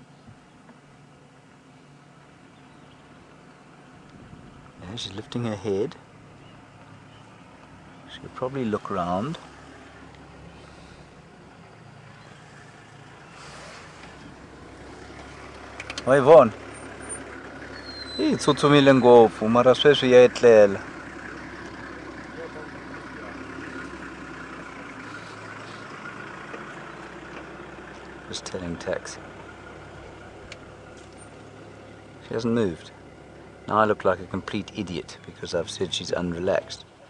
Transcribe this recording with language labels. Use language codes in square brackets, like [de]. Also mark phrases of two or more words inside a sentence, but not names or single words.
[en] Yeah, she's lifting her head. She'll probably look around. [ts] Hoi Von. Itsutsumile ngopfu mara sweswi ya etlela. [en] Just telling Tex. She hasn't moved. Now I look like a complete idiot because I've said she's unrelaxed.